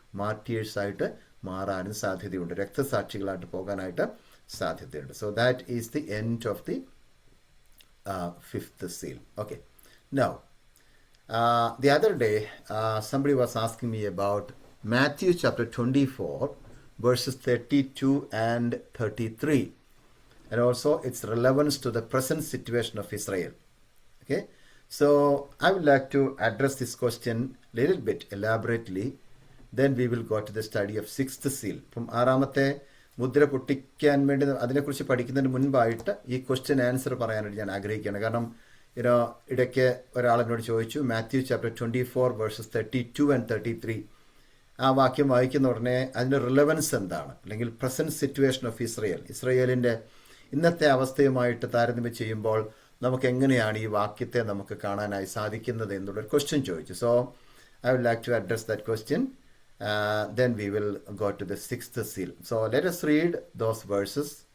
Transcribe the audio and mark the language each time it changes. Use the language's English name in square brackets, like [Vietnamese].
[Malayalam] മാർട്ടിയേഴ്സായിട്ട് മാറാനും സാധ്യതയുണ്ട്, രക്തസാക്ഷികളായിട്ട് പോകാനായിട്ട് സാധ്യതയുണ്ട്. [English] So that is the end of the fifth seal. Okay. Now, the other day, somebody was asking me about Matthew chapter 24, verses 32 and 33, and also its relevance to the present situation of Israel. Okay. So, I would like to address this question a little bit elaborately. Then we will go to the study of sixth seal. [Malayalam] From ആറാമത്തെ മുദ്ര പൊട്ടിക്കാൻ വേണ്ടി അതിനെക്കുറിച്ച് പഠിക്കുന്നതിന് മുൻപായിട്ട് ഈ question answer പറയാനായിട്ട് ഞാൻ ആഗ്രഹിക്കുകയാണ്. കാരണം ഇടയ്ക്ക് ഒരാളെന്നോട് ചോദിച്ചു, മാത്യു ചാപ്റ്റർ 24 വേഴ്സസ് 32 and 33 ആ വാക്യം വായിക്കുന്ന ഉടനെ അതിൻ്റെ റിലവൻസ് എന്താണ്, അല്ലെങ്കിൽ പ്രസന്റ് സിറ്റുവേഷൻ ഓഫ് ഇസ്രയേലിൻ്റെ ഇന്നത്തെ അവസ്ഥയുമായിട്ട് താരതമ്യം ചെയ്യുമ്പോൾ നമുക്ക് എങ്ങനെയാണ് ഈ വാക്യത്തെ നമുക്ക് കാണാനായി സാധിക്കുന്നത് എന്നുള്ളൊരു ക്വസ്റ്റ്യൻ ചോദിച്ചു. [English] So I would like to address that question. Then we will go to the sixth seal. So let us read those verses.